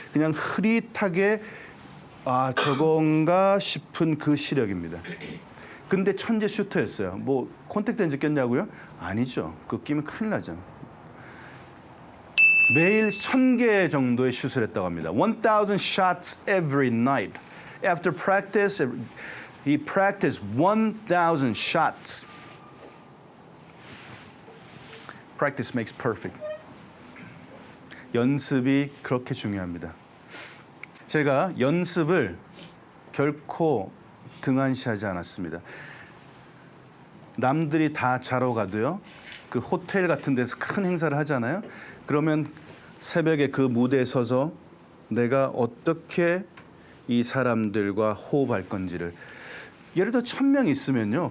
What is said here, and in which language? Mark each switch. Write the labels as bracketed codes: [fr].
[ko] 그냥 흐릿하게 아 저건가 싶은 그 시력입니다. 근데 천재 슈터였어요. 뭐 콘택트 렌즈 꼈냐고요? 아니죠. 그거 끼면 큰일 나죠. 매일 1000개 정도의 슛을 했다고 합니다. [en] 1000 shots every night. After practice, he practiced 1000 shots. Practice makes perfect. [ko] 연습이 그렇게 중요합니다. 제가 연습을 결코 등한시하지 않았습니다. 남들이 다 자러 가도요. 그 호텔 같은 데서 큰 행사를 하잖아요. 그러면 새벽에 그 무대에 서서 내가 어떻게 이 사람들과 호흡할 건지를 예를 들어 1000명 있으면요.